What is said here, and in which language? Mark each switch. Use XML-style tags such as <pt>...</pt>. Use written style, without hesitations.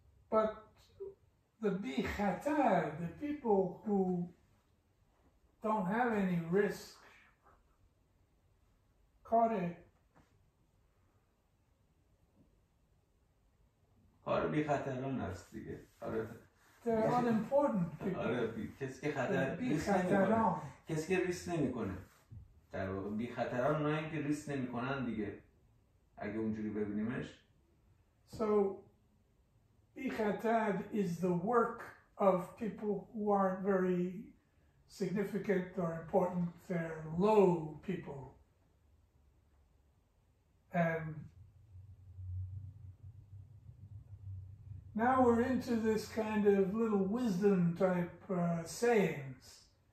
<en>But the bichatar, the people who don't have any risk,</en> <fa>کار بی خطران است دیگه.</fa> <en>they're unimportant people.</en> <fa>کسی که خطر ریسک نمیکنه. کسی که ریسک نمیکنه. در واقع بی خطران اونایی که ریسک نمیکنن دیگه. اگه اونجوری ببینیمش.</fa> <en>So Bichatad is the work of people who aren't very significant or important. They're low people. And now we're into this kind of little wisdom type sayings.</en>